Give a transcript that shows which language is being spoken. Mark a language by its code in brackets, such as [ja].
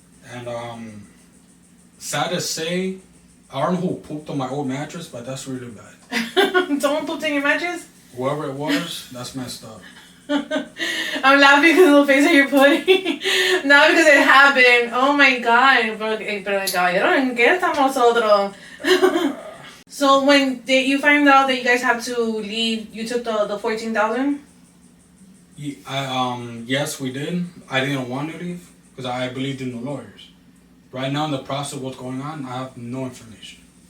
[en] And sad to say, I don't know who pooped on my old mattress, but that's really bad. Someone pooped in your mattress? Whoever it was, that's messed up. I'm laughing because of the face that you're putting. Not because it happened. Oh my God. [es] Pero caballero, ¿en qué estamos nosotros? [en] So when you find out that you guys have to leave, you took the 14,000? Yes, we did. I didn't want to leave because I believed in the lawyers. Right now, in the process of what's going on, I have no information.